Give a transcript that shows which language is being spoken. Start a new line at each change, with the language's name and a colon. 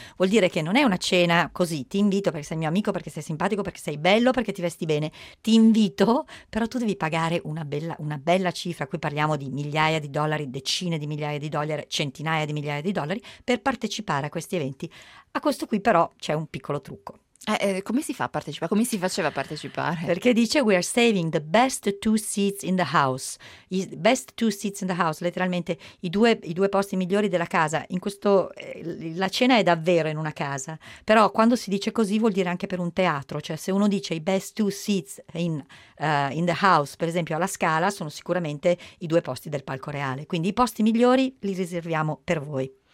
Italian: Vuol dire che non è una cena così, ti invito perché sei mio amico, perché sei simpatico, perché sei bello, perché ti vesti bene, ti invito, però tu devi pagare una bella cifra, qui parliamo di migliaia di dollari, decine di migliaia di dollari, centinaia di migliaia di dollari per partecipare a questi eventi. A questo qui però c'è un piccolo trucco. Come si fa a partecipare? Come si faceva a partecipare? Perché dice
English: we are saving the best two seats in the house. Best two seats in the house,
Italian: letteralmente i due posti migliori della casa. In questo la cena è davvero in una casa, però quando si dice così vuol dire anche per un teatro, cioè se uno dice i
English: best two seats in the house,
Italian: per esempio alla Scala, sono sicuramente i due posti del Palco Reale, quindi i posti migliori li riserviamo per voi.